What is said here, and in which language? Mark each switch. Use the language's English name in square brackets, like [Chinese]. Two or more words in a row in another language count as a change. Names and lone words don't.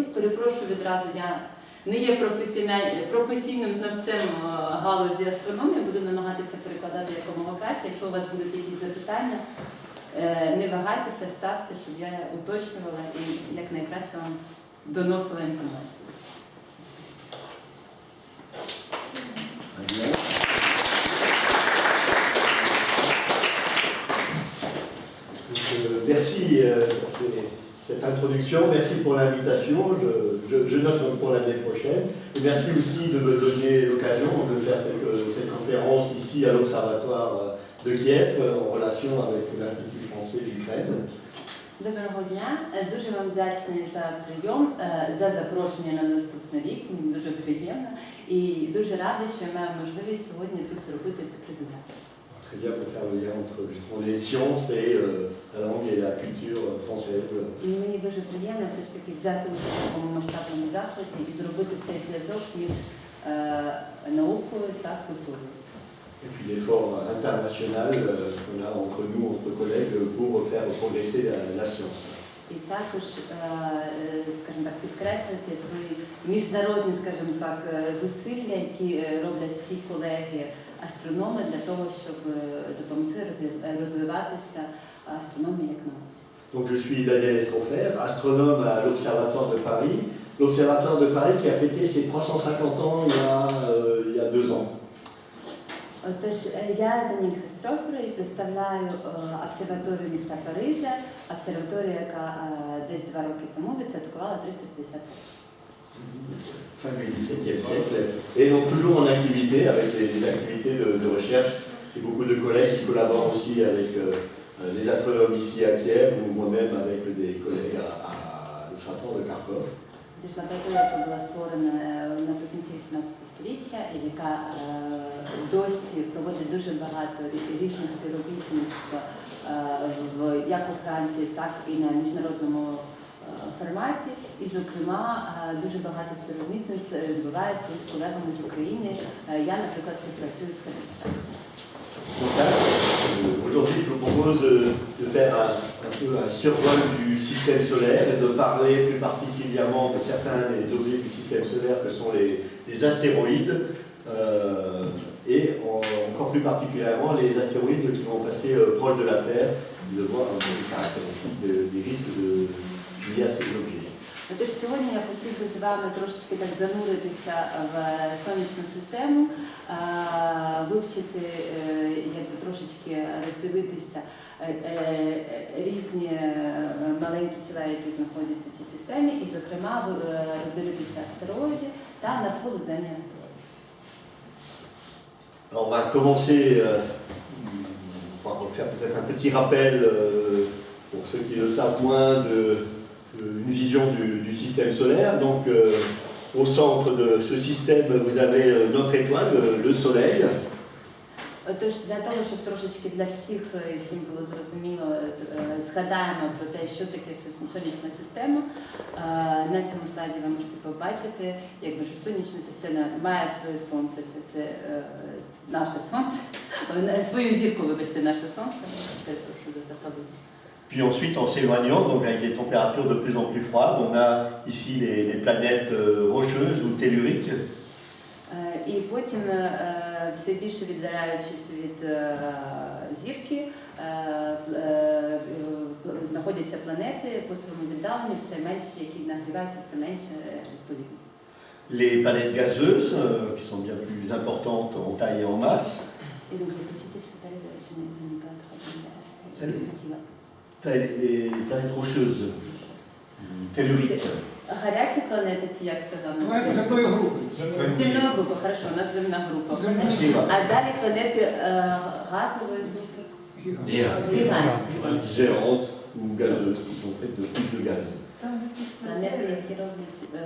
[Ukrainian] Перепрошую відразу, я не є професійним знавцем галузі астрономії, буду намагатися перекладати якомога краще. Якщо у вас будуть якісь запитання, не вагайтеся, ставте, щоб я уточнювала і якнайкраще вам доносила інформацію. [French] Merci pour cette introduction, merci pour l'invitation, je note pour l'année prochaine. Et merci aussi de me donner l'occasion de faire cette conférence ici à l'Observatoire de Kiev en relation avec l'Institut français d'Ukraine. [Ukrainian] Доброго дня, дуже вам вдячний за прийом, за запрошення на наступний рік, мені дуже приємно і дуже рада, що я маю можливість сьогодні тут зробити цю презентацію. [French] Très bien pour faire le lien entre les sciences et la langue et la culture française. [Ukrainian] І мені дуже приємно все ж таки взяти участь в такому масштабному заході і зробити цей зв'язок між наукою та культурою. [French] Et puis l'effort international qu'on a entre nous, entre collègues, pour faire progresser la science. [Ukrainian] І також, скажімо так, підкреслити той міжнародні, скажімо так, зусилля, які роблять всі колеги астрономи для того, щоб допомогти розвиватися астрономії як науці. [French] Donc je suis Daniel Estrofer, astronome à l'Observatoire de Paris. L'Observatoire de Paris qui a fêté ses 350 ans il y a 2 ans. [Ukrainian] Отож, я Даніель Хестрофер і представляю обсерваторію міста Парижа, обсерваторію, яка десь 2 роки тому відсвяткувала 350 років. [French] Fin du XVIIe siècle, et donc toujours en activité, avec des activités de recherche. J'ai beaucoup de collègues qui collaborent aussi avec les astronomes ici à Kiev, ou moi-même avec des collègues à l'Observatoire de Kharkov. [Ukrainian] Тож лабораторія, яка була створена наприкінці 18 століття, і яка досі проводить дуже багато різних співробітництва як у Франції, так і на міжнародному форматі. І, зокрема, дуже багато співробітництв відбувається з колегами з України. Я, наприклад, співпрацюю з Каліфорнією. [French] Aujourd'hui, je vous propose de faire un peu un survol du système solaire et de parler plus particulièrement de certains des objets du système solaire que sont les astéroïdes et encore plus particulièrement les astéroïdes qui vont passer proche de la Terre, de voir les caractéristiques des risques liés à ces objets. [Ukrainian] Тож сьогодні я хотів би з вами трошечки так зануритися в сонячну систему, вивчити, якби трошечки роздивитися різні маленькі тіла, які знаходяться в цій системі, і, зокрема, роздивитися астероїди та навколоземні астероїди. [French] Alors on va commencer, on va faire peut-être un petit rappel pour ceux qui le savent moins une vision du système solaire. Donc au centre de ce système, vous avez notre étoile, le Soleil. [Ukrainian] Тож для того, щоб трошечки для всіх і всім було зрозуміло, згадаємо про те, що таке сонячна система. На цьому слайді ви можете побачити, якби що сонячна система має своє сонце, це наше сонце, свою зірку, вибачте, наше сонце. [French] Puis ensuite, en s'éloignant, donc avec des températures de plus en plus froides, on a ici les planètes rocheuses ou telluriques. [Ukrainian] І потім, все більше віддаляючись від зірки, знаходяться планети по своєму віддаленню, все менше, які нагріваються все менше відповідно. [French] Les planètes gazeuses, qui sont bien plus importantes en taille et en masse. Et donc, les petites, c'est pas je n'ai pas trop Les planètes rocheuses, telluriques. [Ukrainian] Гарячі планети чи як сказано? Земної групи. Земної групи, хорошо, у нас земна група. А далі планети газової групи. [French] Géantes ou gazeuses, qui sont faites de plus de gaz. [Ukrainian] Планети, які роблять...